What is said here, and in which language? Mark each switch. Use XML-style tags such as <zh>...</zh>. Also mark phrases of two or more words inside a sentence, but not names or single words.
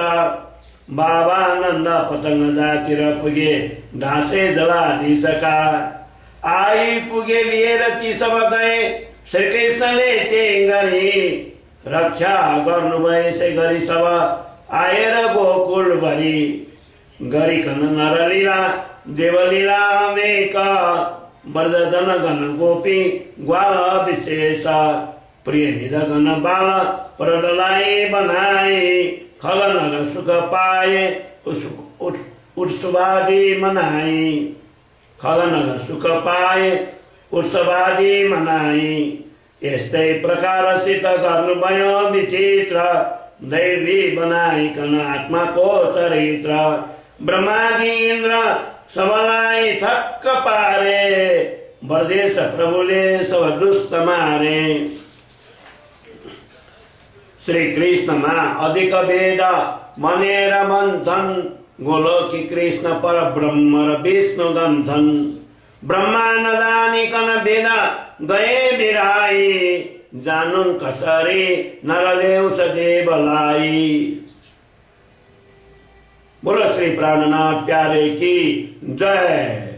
<ne>बाबा नन्द पतंग जातिर पुगे घाँसे जलाधीशका। आइपुगे लिएर ती सब गए श्री कृष्णले त्यही गरी। रक्षा गर्नुभयो यसै गरी सब आएर गोकुल भरी। गरिकन नरलीला देवलीला अनेक। ब्रजजन गण गोपी ग्वाल विशेष। प्रिय निजगण बाल प्रहलादलाई बनाए। खगन सुख पाए उत्सवादि मनाई। खगन सुख पाए उत्सवादि मनाई। यस्तै प्रकारसित गर्नुभयो विचित्र। दैवी बनाइकन आत्माको चरित्र। ब्रह्मादि इन्द्र सबलाई छक्क पारे। ब्रजेश प्रभुले सब दुष्ट मारे। श्री कृष्णमा अधिक भेद भनेर भन्छन्। गोलोकी कृष्ण पर ब्रह्म र विष्णु गन्छन्। ब्रह्मा नजानिकन भेद गए बिराई। जानुन् कसरी नरले उस देवलाई।</ne> <hi>बोलो श्री प्राणनाथ प्यारे की जय।</hi>